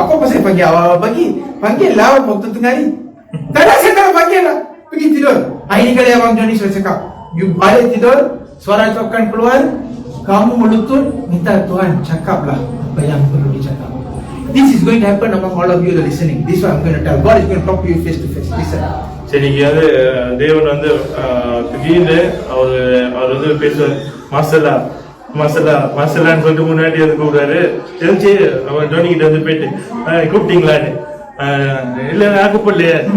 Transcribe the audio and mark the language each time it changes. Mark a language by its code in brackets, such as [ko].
[ms] Aku pasal panggil awal pagi. Panggil lah waktu tengah hari. Tak ada, saya tak panggil lah. Pergi tidur. Ini kali Abang Joni sudah cakap. You balik tidur, suara itu akan keluar. Kamu melutut, minta Tuhan cakaplah apa yang perlu dicakap. [en] This is going to happen among all of you that are listening. This is what I'm going to tell. God is going to talk to you face to face. Listen. [ta] சரி, இன்னைக்கு வந்து தேவன் வந்து திடீர்னு அவர் வந்து பேசுவார். மாசலான்னு சொல்லிட்டு முன்னாடி வந்து கூப்பிடுறாரு. தெரிஞ்சு அவன் ஜோனி கிட்ட வந்து போயிட்டு கூப்பிட்டீங்களான்னு. இல்ல நான் கூப்பிடலையே.